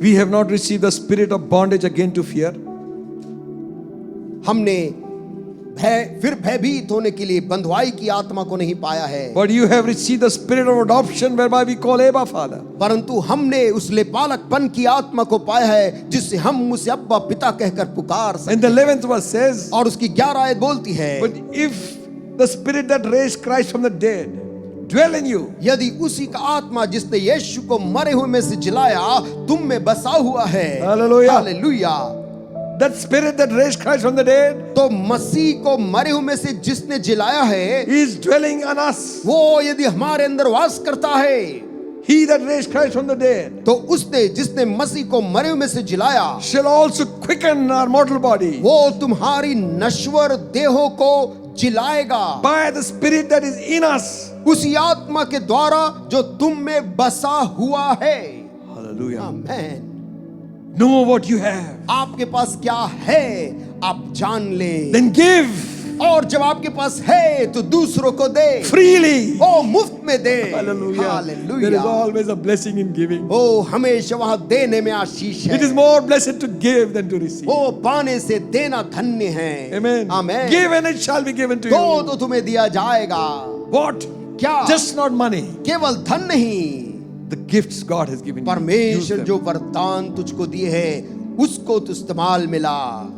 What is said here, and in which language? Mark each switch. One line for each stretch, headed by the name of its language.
English: we have not received the spirit of bondage again to fear,
Hindi: हमने फिर भयभीत होने के लिए बंधुआई की आत्मा को नहीं पाया है,
English: but you have received the spirit of adoption whereby we call Abba Father.
Hindi: परंतु हमने उस लेपालकपन की आत्मा को पाया है जिससे हम उसे अब्बा पिता कहकर पुकार सकते
English: And the 11th verse says,
Hindi: और उसकी 11 आयत बोलती है,
English: but if the spirit that raised Christ from the dead dwell in you,
Hindi: यदि उसी का आत्मा जिसने यीशु को मरे हुए में से जिलाया तुम में बसा हुआ है,
English: Hallelujah.
Hindi: Hallelujah,
English: that spirit that raised Christ from the dead
Hindi: तो मसीह को मरे हुए में से जिसने जिलाया है,
English: is dwelling on us.
Hindi: वो यदि हमारे अंदर वास करता है,
English: He that raised Christ from the dead
Hindi: तो उसने जिसने मसीह को मरे हुए में से जिलाया,
English: shall also quicken our mortal body
Hindi: वो तुम्हारी नश्वर देहों को जिलाएगा
English: by the spirit that is in us.
Hindi: उसी आत्मा के द्वारा जो तुम में बसा हुआ है।
English: Hallelujah.
Hindi: Amen.
English: Know what you have.
Hindi: आपके पास क्या है आप जान लें,
English: Then give
Hindi: और जब आपके पास है तो दूसरों को दे,
English: freely.
Hindi: ओ मुफ्त में दे।
English: Hallelujah. There is
Hindi: hallelujah.
English: always a blessing in giving.
Hindi: ओ हमेशा वहां देने में आशीष है।
English: It is more blessed to give than to receive.
Hindi: ओ पाने से देना धन्य है।
English: Amen.
Hindi: Amen.
English: Give and it shall be given to
Hindi: दो
English: you.
Hindi: तो तुम्हें दिया जाएगा।
English: What?
Hindi: क्या?
English: Just not money.
Hindi: केवल धन नहीं,
English: The gifts God has given you. Use
Hindi: परमेश्वर
English: them.
Hindi: जो वरदान तुझको दिए हैं उसको तो इस्तेमाल मिला।